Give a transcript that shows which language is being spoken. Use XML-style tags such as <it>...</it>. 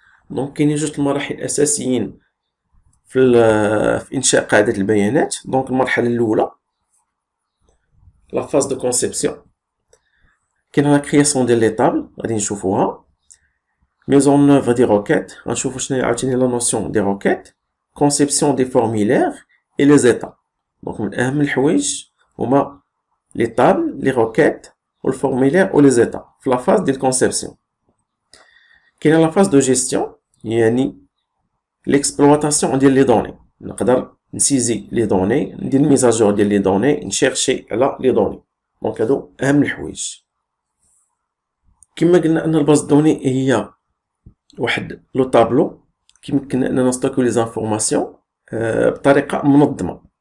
<ar>دونك كاينين جوج المراحل الاساسيين في انشاء قاعده البيانات. دونك المرحله الاولى لا فاز دو كونسيبسيون، كاين لا كرياسيون ديال لي طابل غادي نشوفوها. ميزون اوفر دي روكيت غنشوفوا شنو هي عاوتاني لا نوسيون دي روكيت.</ar> <fr>conception des formulaires et les états. Donc</fr> <ar>من أهم الحوايج هما</ar> <fr>les tables, les requêtes ou le formulaire ou les états</fr> <ar>في</ar> <fr>la phase de conception.</fr> <ar>كاينه</ar> <fr>la phase de gestion</fr> <ar>يعني</ar> <fr>l'exploitation</fr> <ar>ديال لي دوني. نقدر نسيزي لي دوني، ندير الميزاجور ديال لي دوني، نشيرشي على لي دوني. دونك هادو أهم الحوايج. كما قلنا أن الباز دوني هي واحد لو طابلو كيمكن اننا نستوكيو لي زانفورماسيون بطريقه منظمه.</ar>